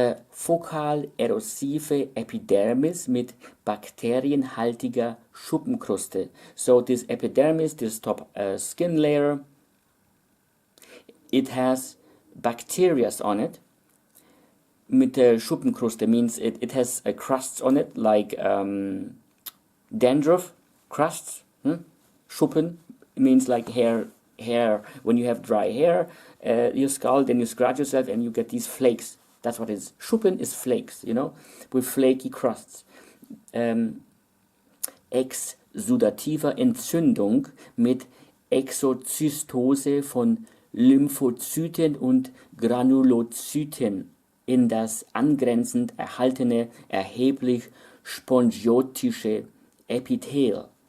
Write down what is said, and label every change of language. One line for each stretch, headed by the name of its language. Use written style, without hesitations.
German: Fokal erosive Epidermis mit bakterienhaltiger Schuppenkruste.
English: So this epidermis, this top skin layer, it has bacteria on it.
German: Mit Schuppenkruste
English: means it has crusts on it, like dandruff crusts. Schuppen means like hair. When you have dry hair, your scalp, then you scratch yourself and you get these flakes. That's what it is. Schuppen is flakes, you know, with flaky crusts.
German: Exsudative Entzündung mit Exozystose von Lymphozyten und Granulozyten in das angrenzend erhaltene, erheblich spongiotische Epithel.